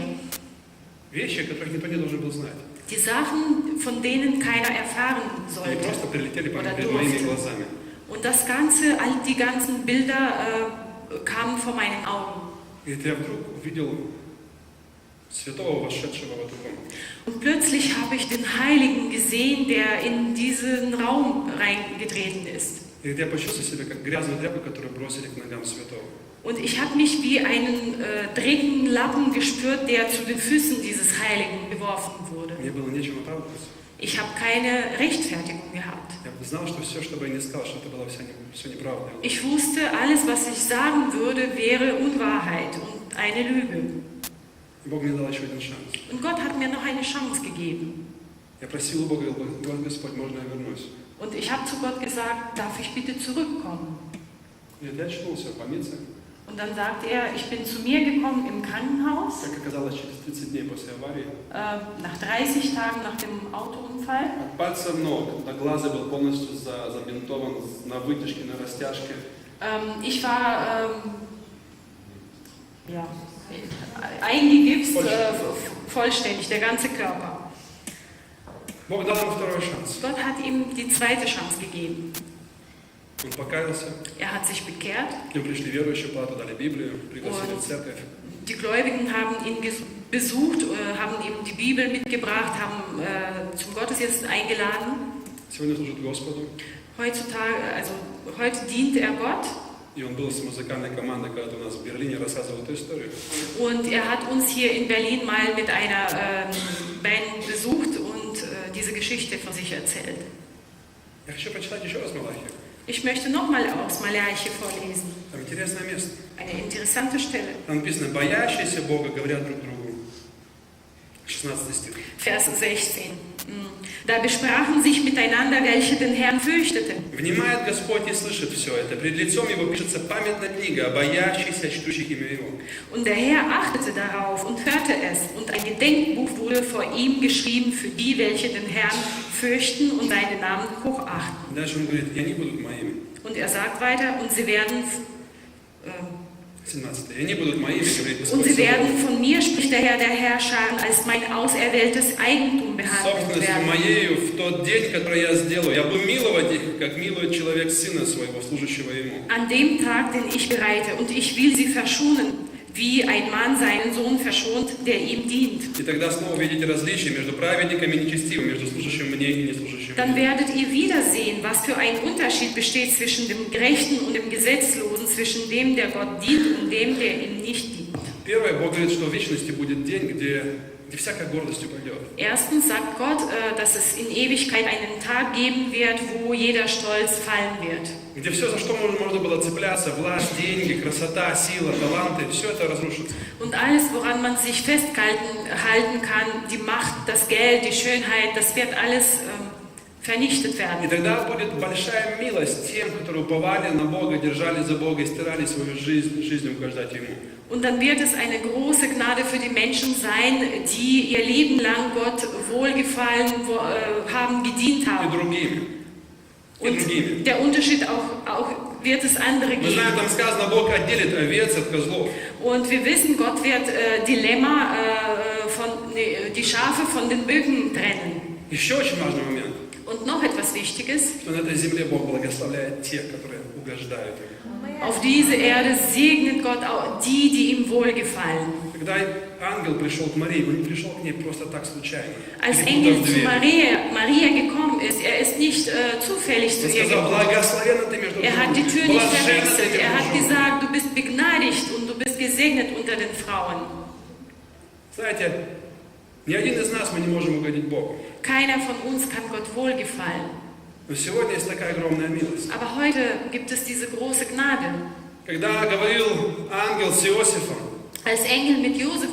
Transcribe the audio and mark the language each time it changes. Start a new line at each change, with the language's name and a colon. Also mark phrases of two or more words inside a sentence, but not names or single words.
Russian: Вещи, о которых никто не должен был знать.
German: Die Sachen, von denen keiner erfahren
Russian: Они
German: sollte
Russian: просто прилетели
German: oder
Russian: перед моими
German: durfte.
Russian: глазами.
German: Und das Ganze, die ganzen Bilder kamen vor meinen Augen.
Russian: И я вдруг увидел святого, вошедшего в эту комнату.
German: Und plötzlich habe ich den Heiligen gesehen, der in diesen Raum reingetreten ist.
Russian: И я почувствовал себя как грязную тряпку, которую бросили к ногам святого.
German: Und ich habe mich wie einen dreckigen Lappen gespürt, der zu den Füßen dieses Heiligen geworfen wurde.
Russian: Мне было нечем оправдываться.
German: Ich habe keine Rechtfertigung gehabt.
Russian: Я знал, что все, что бы я ни сказал, что это было все неправда.
German: Ich wusste, alles, was ich sagen würde, wäre Unwahrheit und eine Lüge.
Russian: И Бог мне дал еще один шанс.
German: Und Gott hat mir noch eine Chance gegeben.
Russian: Я просил у Бога, Господь, можно я вернусь?
German: Und ich habe zu Gott gesagt, darf ich bitte zurückkommen?
Russian: И я очнулся в больнице.
German: Und dann sagte er, ich bin zu mir gekommen im Krankenhaus,
Russian: Как оказалось, через 30 дней после аварии.
German: nach 30 Tagen nach dem Autounfall.
Russian: От пальца ног до глаза был полностью забинтован на вытяжке, на растяжке.
German: Ich war eingegipst, vollständig, der ganze Körper.
Russian: Бог дал ему второй шанс.
German: Gott hat ihm die zweite Chance gegeben.
Russian: Он покаялся,
German: Er hat sich bekehrt.
Russian: к нему пришли верующие, плату дали Библию, пригласили в церковь.
German: Die Gläubigen haben ihn besucht, haben ihm die Bibel mitgebracht, haben zum Gottesdienst eingeladen.
Russian: Сегодня служит Господу.
German: Heute dient er Gott.
Russian: И он был с музыкальной командой, когда у нас в Берлине рассказывал эту историю.
German: Und er hat uns hier in Berlin mal mit einer Band besucht und diese Geschichte von sich erzählt.
Russian: Я хочу прочитать еще раз Малахию.
German: Ich möchte nochmal aus Malachi vorlesen.
Russian: Там интересное место.
German: Eine interessante Stelle.
Russian: Там написано: «Боящиеся Бога говорят друг другу». 16 стих.
German: Vers 16. Da besprachen sich miteinander, welche den Herrn fürchteten.
Russian: «Внимает Господь и слышит все это. Пред лицом Его пишется памятная книга о боящихся, чтущих имя Его».
German: Und der Herr achtete darauf und hörte es, und ein Gedenkbuch wurde vor ihm geschrieben für die, welche den Herrn fürchten und seinen Namen hochachten.
Russian: Дальше он говорит: «И они будут моими».
German: Und er sagt weiter, und sie werden
Russian: 17. «И они будут моими, говорит
German: Und
Russian: Господь
German: sie werden
Russian: Саваоф.
German: von mir, spricht der Herr der Herrscher, als mein auserwähltes Eigentum behandelt
Russian: Собственностью
German: werden.
Russian: моею в тот день, который я сделаю. Я буду миловать их, как милует человек сына своего, служащего ему».
German: An dem Tag, den ich bereite, und ich will sie verschonen, wie ein Mann seinen Sohn verschont, der ihm dient.
Russian: И тогда снова увидите различия между праведниками и нечестивыми, между служащим мне и неслужащим
German: Dann
Russian: мне.
German: werdet ihr wiedersehen, was für ein Unterschied besteht zwischen dem Gerechten und dem Gesetzlosen, zwischen dem, der Gott dient, und dem, der ihm nicht dient.
Russian: Первое, Бог говорит, что в вечности будет день, где всякая гордость упадет.
German: Erstens sagt Gott, dass es in Ewigkeit einen Tag geben wird, wo jeder Stolz fallen wird.
Russian: Где все, за что можно было цепляться, власть, деньги, красота, сила, таланты, все это разрушится.
German: Und alles, woran man sich festhalten kann, die Macht, das Geld, die Schönheit, das wird alles vernichtet
Russian: И
German: werden.
Russian: тогда будет большая милость тем, которые уповали на Бога, держались за Бога и стирали свою жизнь угождать Ему.
German: Und dann wird es eine große Gnade für die Menschen sein, die ihr Leben lang Gott wohlgefallen haben, gedient
Russian: И
German: haben.
Russian: другими. И другими.
German: Und der Unterschied auch wird es andere
Russian: Мы знаем,
German: geben.
Russian: там сказано, Бог отделит овец от козлов.
German: Und wir wissen, Gott wird die Schafe von den Böcken trennen.
Russian: Еще очень важный момент,
German: Und noch etwas Wichtiges.
Russian: что на этой земле Бог благословляет тех, которые угождают Ему.
German: Auf diese Erde segnet Gott auch die ihm wohlgefallen.
Russian: Когда ангел пришел к Марии, он не пришел к ней просто так случайно.
German: Als
Russian: Перепутав
German: Engel zu
Russian: дверь.
German: Maria gekommen ist, er ist nicht zufällig zu
Russian: Он
German: ihr
Russian: сказал:
German: gekommen.
Russian: благословенна ты между
German: Er hat die Tür nicht
Russian: Блаженна ты
German: verwechselt.
Russian: между
German: Er hat
Russian: женами.
German: gesagt, du bist begnadigt und du bist gesegnet unter den Frauen.
Russian: Знаете, ни один из нас мы не можем угодить Богу.
German: Keiner von uns kann Gott wohlgefallen.
Russian: Но сегодня есть такая огромная милость.
German: Aber heute gibt es diese große Gnade.
Russian: Когда говорил ангел с Иосифом
German: Als Engel mit Josef